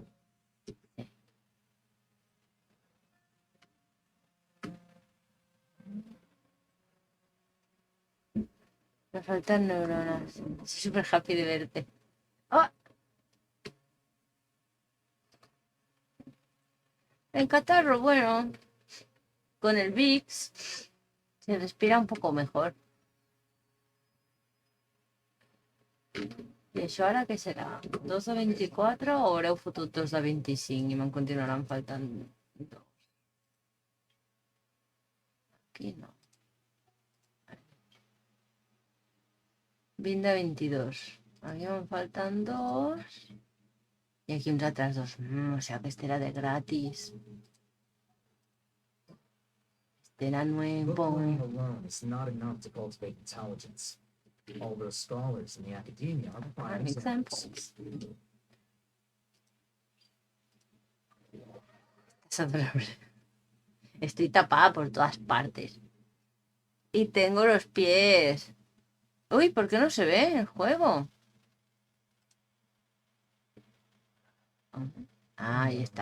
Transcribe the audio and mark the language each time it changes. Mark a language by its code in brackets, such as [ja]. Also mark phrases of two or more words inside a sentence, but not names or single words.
[es] Me faltan neuronas. Estoy súper happy de verte. ¡Oh! El catarro, bueno, con el VIX se respira un poco mejor. [ca] I això ara què serà? 2 de 24 o haureu fotut 2 de 25 i me'n continuaran faltant 2? Aquí no. 20 de 22. Aquí me'n faltan 2. I aquí uns altres 2. O sigui, aquest era de gratis. [es] Este era nuevo. [en] All those scholars in the academia are finding examples. [es] Es adorable. Estoy tapada por todas partes. Y tengo los pies. Uy, ¿por qué no se ve el juego? Ah, ahí está.